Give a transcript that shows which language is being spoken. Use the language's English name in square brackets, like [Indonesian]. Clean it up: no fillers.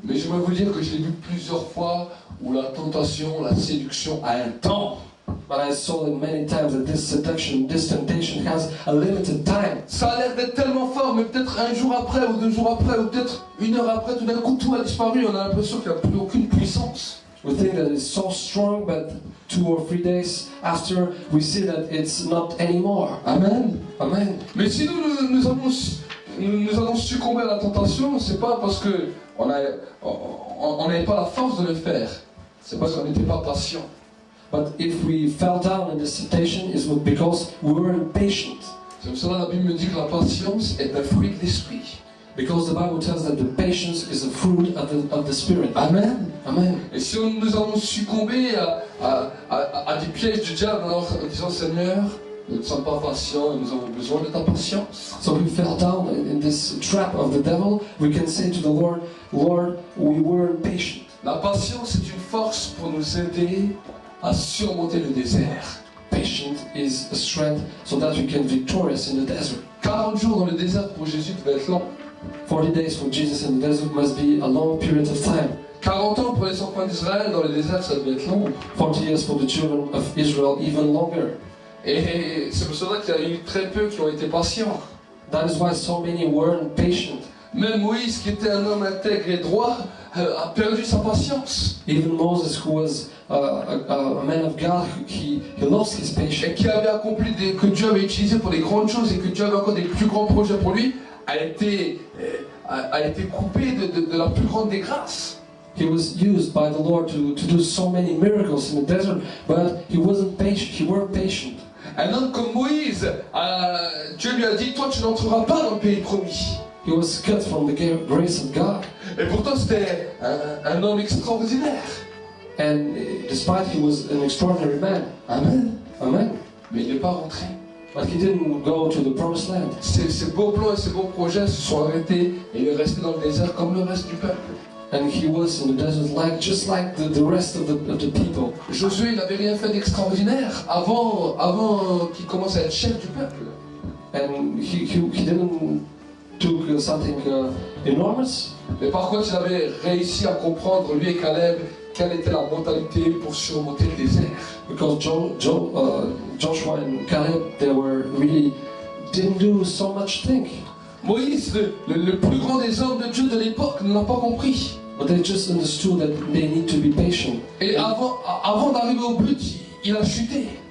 [French] Mais je vais vous dire que je l'ai vu plusieurs fois où la tentation, la séduction a un temps. [English] But I saw it many times that this seduction, this temptation has a limited time. [French] Ça a l'air d'être tellement fort, mais peut-être un jour après, ou 2 jours après, ou peut-être 1 heure après, tout d'un coup tout a disparu, on a l'impression qu'il n'y a plus aucune puissance. [English] We think that it's so strong, but 2 or 3 days after, we see that it's not anymore. [French] Amen. [English] Amen. [French] Mais si nous avons succombé à la tentation, c'est pas parce que on n'avait pas la force de le faire. C'est parce qu'on n'était pas patient. [English] But if we fell down in this temptation, it's because we were impatient. [French] C'est pour cela que la Bible me dit que la patience est un fruit de l'esprit. [English] Because the Bible tells that the patience is a fruit of the Spirit. [French] Amen. [English] Amen. [French] Et si nous avons succombé à des pièges du diable en disant Seigneur, nous ne sommes pas patients et nous avons besoin de ta patience. [English] So we fell down in this trap of the devil, we can say to the Lord, Lord, we were impatient. [French] La patience est une force pour nous aider à surmonter le désert. [English] Patient is a strength so that we can be victorious in the desert. [French] 40 jours dans le désert pour Jésus devait être long. [English] 40 days for Jesus in the desert must be a long period of time. [French] 40 ans pour les enfants d'Israël dans le désert, ça devait être long. [English] 40 years for the children of Israel, even longer. [French] Et c'est pour cela qu'il y a eu très peu qui ont été patients. [English] That is why so many weren't patient. [French] Même Moïse, qui était un homme intègre et droit, a perdu sa patience. [English] Even Moses, who was a man of God, he lost his patience. [French] Et qui avait accompli que Dieu avait utilisé pour des grandes choses et que Dieu avait encore des plus grands projets pour lui, a été coupé de la plus grande des grâces. [English] He was used by the Lord to do so many miracles in the desert, but he wasn't patient. He weren't patient. [French] Un homme comme Moïse, Dieu lui a dit, toi tu n'entreras pas dans le pays promis. [English] He was cut from the grace of God. [French] Et pourtant c'était un homme extraordinaire. [English] And despite he was an extraordinary man. [French] Amen. [English] Amen. [French] Mais il n'est pas rentré. [English] But he didn't go to the promised land. [French] Ses beaux plans et ses beaux projets se sont arrêtés et il est resté dans le désert comme le reste du peuple. [English] And he was in the desert just like the rest of the people. [French] Josué, il n'avait rien fait d'extraordinaire avant qu'il commence à être chef du peuple. [English] And he didn't do something enormous. [French] Mais par contre, il avait réussi à comprendre, lui et Caleb, quelle était la mentalité pour surmonter le désert. [English] Because Joshua and Caleb, they didn't do so much think. [French] Moïse, le plus grand des hommes de Dieu de l'époque, ne l'a pas compris. [English] But they just understood that they need to be patient. [French] Et avant d'arriver au but, il a chuté.